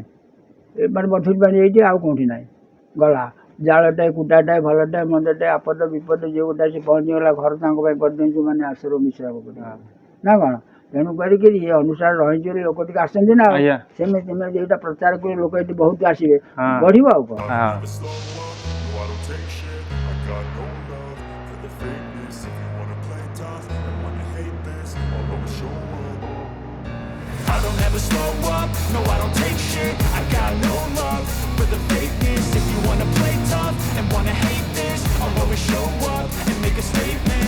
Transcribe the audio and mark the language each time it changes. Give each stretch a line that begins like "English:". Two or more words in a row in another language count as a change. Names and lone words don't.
Odia: ଏ ମାନେ ବଥୁରି ପାଣି ହେଇଛି ଆଉ କୋଉଠି ନାହିଁ ଗଲା ଜାଳଟାଏ କୁଟାଟାଏ ଭଲଟାଏ ମନ୍ଦଟାଏ ଆପଦ ବିପଦ ଯେ ଗୋଟା ସେ ପହଞ୍ଚିଗଲା ଘର ତାଙ୍କ ପାଇଁ କରିଦିଅନ୍ତୁ ମାନେ ଆଶ୍ରମ ମିଶ୍ରାପ କରିବ ନା କ'ଣ ତେଣୁ କରିକିରି ଏ ଅନୁସାରେ ରହିଛି ବୋଲି ଲୋକ ଟିକେ ଆସନ୍ତି ନା ଆଜ୍ଞା ସେମିତି ସେମିତି ଏଇଟା ପ୍ରଚାର କରି ଲୋକ ଏଠି ବହୁତ ଆସିବେ ହଁ ବଢ଼ିବ ଆଉ କ'ଣ ହଁ
English: I don't ever slow up, no I don't take shit. I got no love for the fakeness. If you wanna play tough and wanna hate this, I'll always show up and make a statement.